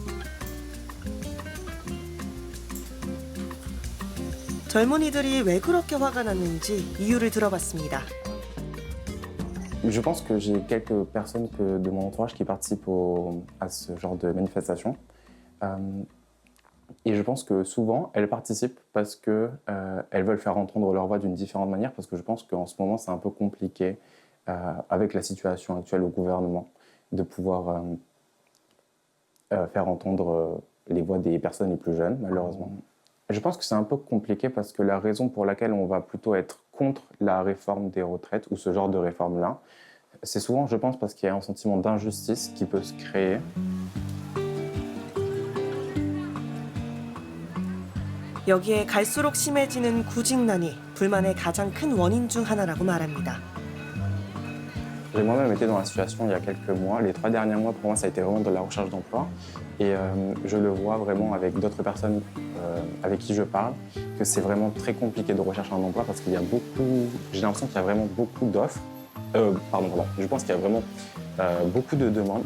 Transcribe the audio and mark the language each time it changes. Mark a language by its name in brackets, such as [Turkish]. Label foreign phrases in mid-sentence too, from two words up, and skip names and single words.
[Korean] 젊은이들이 왜 그렇게 화가 났는지 이유를 들어봤습니다. [French] Je pense que j'ai quelques personnes de mon entourage qui participent à ce genre de manifestation. Et je pense que souvent, elles participent parce qu'elles veulent faire entendre leur voix d'une différente manière, parce que je pense qu'en ce moment, c'est un peu compliqué avec la situation actuelle au gouvernement de pouvoir faire entendre les voix des personnes les plus jeunes, malheureusement. Je pense que c'est un peu compliqué parce que la raison pour laquelle on va plutôt être contre la réforme des retraites ou ce genre de réforme-là, c'est souvent, je pense, parce qu'il y a un sentiment d'injustice qui peut se créer. [Korean] 여기에 갈수록 심해지는 구직난이 불만의 가장 큰 원인 중 하나라고 말합니다. [French] J'ai moi-même été dans la situation il y a quelques mois. Les 3 derniers mois, pour moi, ça a été vraiment de la recherche d'emploi. Et je le vois vraiment avec d'autres personnes avec qui je parle, que c'est vraiment très compliqué de rechercher un emploi parce qu'il y a beaucoup... J'ai l'impression qu'il y a vraiment beaucoup d'offres. Je pense qu'il y a vraiment beaucoup de demandes.